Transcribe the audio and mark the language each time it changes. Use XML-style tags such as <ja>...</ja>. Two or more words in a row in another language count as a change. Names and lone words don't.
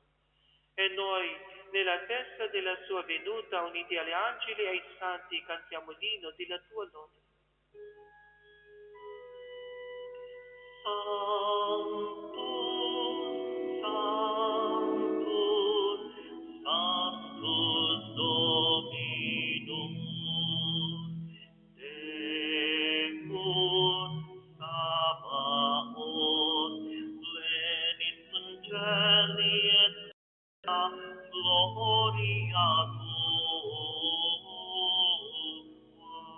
<it>E noi, nella testa della sua venuta, uniti agli angeli e ai santi, cantiamo l'inno della tua lode. Santo, Santo,</it> <la>Sanctus Dominus, Deus Sabaoth, plenis angeli et gloria tua.</la>